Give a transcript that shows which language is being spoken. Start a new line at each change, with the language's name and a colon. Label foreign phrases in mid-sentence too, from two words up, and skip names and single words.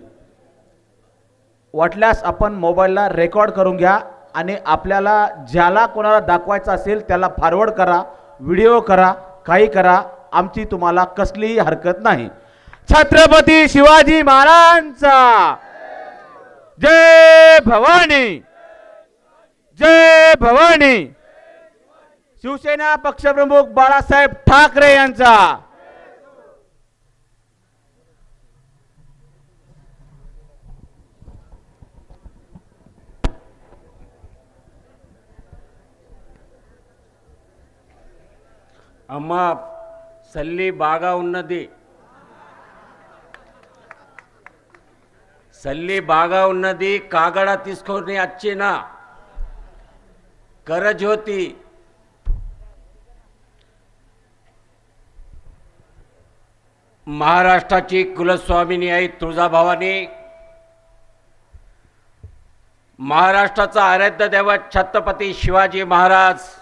Marathi: वाटल्यास आपण मोबाईलला रेकॉर्ड करून घ्या आणि आपल्याला ज्याला कोणाला दाखवायचं असेल त्याला फॉरवर्ड करा, व्हिडिओ करा, काही करा, आमची तुम्हाला कसलीही हरकत नाही। छत्रपती शिवाजी महाराजांचा जय भवानी, जय भवानी। शिवसेना पक्षप्रमुख बाळासाहेब ठाकरे यांचा ಅಮ್ಮ ಸಲ್ಲಿ ಭಾಗ ఉన్నది సల్లి బాగా ఉన్నది కాగడ తీసుకొని వచ్చిన करज्योती महाराष्ट्राची कुलस्वामिनी आई तुळजाभवानी, महाराष्ट्राचा आराध्य दैवत छत्रपती शिवाजी महाराज,